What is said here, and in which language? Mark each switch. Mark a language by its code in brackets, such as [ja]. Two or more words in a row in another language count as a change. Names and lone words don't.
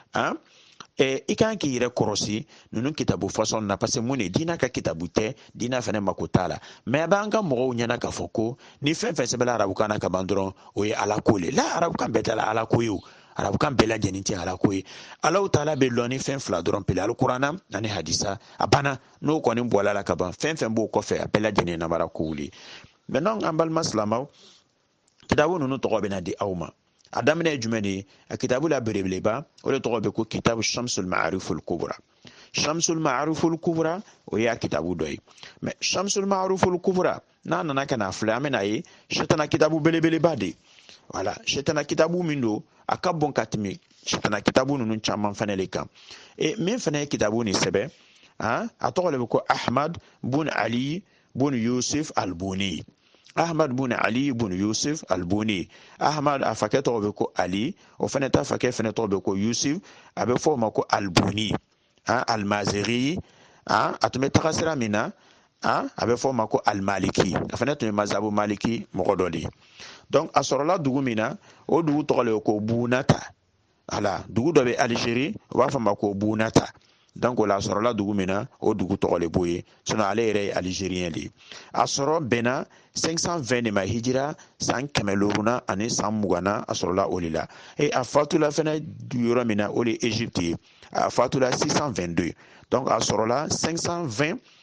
[bm] i kan k'i yɛrɛ kɔrɔsi ninnu kitabu fasɔn na [fr] parce que [bm] mun de diina ka kitabu tɛ diina fɛnɛ mako t'a la mais a b'an ka mɔgɔw ɲɛna k'a fɔ ko ni fɛn fɛn sɛbɛnna arabukan na ka ban dɔrɔn o ye ala ko le la arabukan bɛɛ tɛ ala ko ye o arabukan bɛɛ lajɛlen tɛ ala ko ye alaw taala bɛ lɔ ni fɛn fila dɔrɔn pele alikuranna ani hadisa a banna n'o kɔni bɔla la ka ban fɛn fɛn b'o kɔfɛ a bɛɛ lajɛlen namara kow le maintenant an balima silamɛw kitabu ninnu tɔgɔ bɛna di aw ma a daminɛ ye jumɛn de ye a kitabu la belebeleba o de tɔgɔ bɛ ko kitabu shamsul ma'ariful kubra shamsul ma'ariful kubra o ye a kitabu dɔ ye mais shamsul ma'ariful kubra n'a nana ka na filɛ an bɛna ye sitana kitabu belebeleba de voilà sitana kitabu min don a ka bon ka tɛmɛ sitana kitabu ninnu caman fɛnɛ le kan min fɛnɛ ye kitabu nin sɛbɛn a tɔgɔ de bɛ ko ahmad bun ali bun yusuf albuni Ahmad bun Ali bun Yusuf al-Buni Ahmad a fakɛ tɔgɔ bɛ ko Ali o fɛnɛ ta fakɛ fɛnɛ tɔgɔ bɛ ko Yusuf a bɛ fɔ o ma ko al-Buni al-Maziri a tun bɛ taga sira min na a bɛ fɔ o ma ko al-Maliki a fɛnɛ tun ye mazhabu Maliki mɔgɔ dɔ de ye donc a sɔrɔla dugu min na o dugu tɔgɔ le ko Bunata ala dugu dɔ bɛ Algérie o b'a fɔ o ma ko Bunata donc o la a sɔrɔla dugu min na o dugu tɔgɔ le b'o ye sinon ale yɛrɛ ye algérien de ye a sɔrɔ bɛnna 520 de ma hijira san 100 ani san 20 a sɔrɔla o de la a fatula fɛnɛ yɔrɔ min na o de ye Égypte ye a fatula 622 donc a sɔrɔla 520